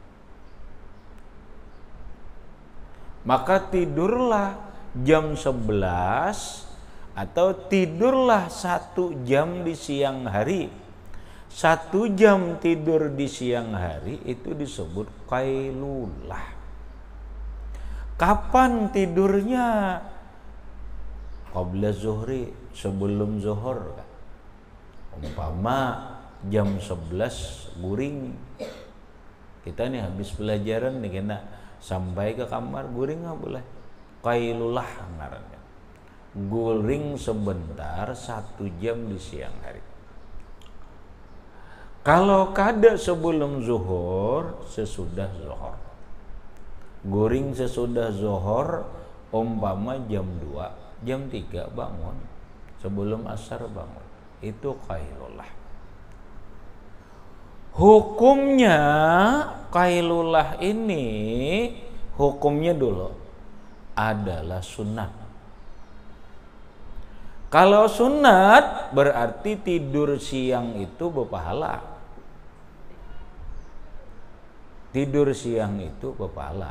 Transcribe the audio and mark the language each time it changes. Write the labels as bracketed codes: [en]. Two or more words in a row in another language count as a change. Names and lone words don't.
[id] Maka tidurlah jam 11 atau tidurlah 1 jam di siang hari. 1 jam tidur di siang hari itu disebut kailulah. Kapan tidurnya? [ar] قبل الظهر, [id] sebelum zuhur. Umpama jam 11 guring, kita nih habis pelajaran nih, kena sampai ke kamar guring nggak boleh. Kailulah ngarannya, guring sebentar 1 jam di siang hari. Kalau kada sebelum zuhur, sesudah zuhur. Guring sesudah zuhur, umpama jam 2, jam 3 bangun, sebelum asar bangun, itu kailulah. Hukumnya kailulah ini, hukumnya dulu adalah sunat. Kalau sunat berarti tidur siang itu berpahala. Tidur siang itu berpahala.